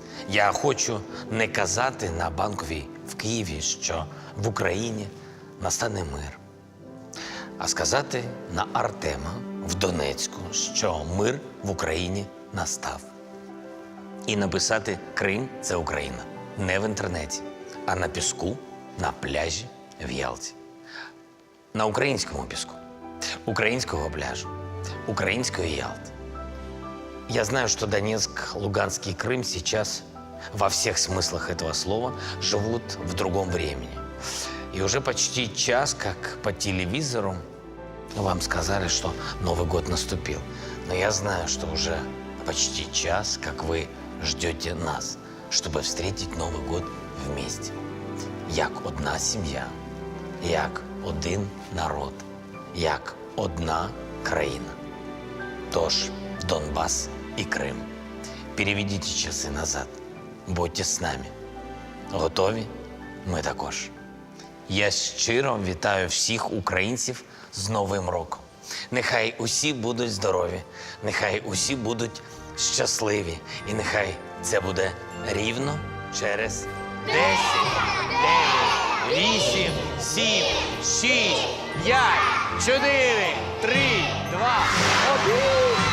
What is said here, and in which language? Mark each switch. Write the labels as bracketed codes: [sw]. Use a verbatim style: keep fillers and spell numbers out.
[uk] Я хочу не казати на Банковій в Києві, що в Україні настане мир, а сказати на Артема в Донецьку, що мир в Україні настав. І написати «Крим – це Україна» не в інтернеті, а на піску, на пляжі в Ялті. На українському піску, українського пляжу, української Ялти. [ru] Я знаю, что Донецк, Луганский и Крым сейчас во всех смыслах этого слова живут в другом времени. И уже почти час, как по телевизору, вам сказали, что Новый год наступил. Но я знаю, что уже почти час, как вы ждете нас, чтобы встретить Новый год вместе. [uk] Як одна сім'я, як один народ, як одна країна. Тож, [ru] Донбас и Крым, переведите часы назад. [uk] Будьте з нами. Готові? Ми також. Я щиро вітаю всіх українців з Новим роком. Нехай усі будуть здорові, нехай усі будуть щасливі, і нехай це буде рівно через десять, дев'ять, вісім, сім, шість, п'ять, чотири, три, два, один.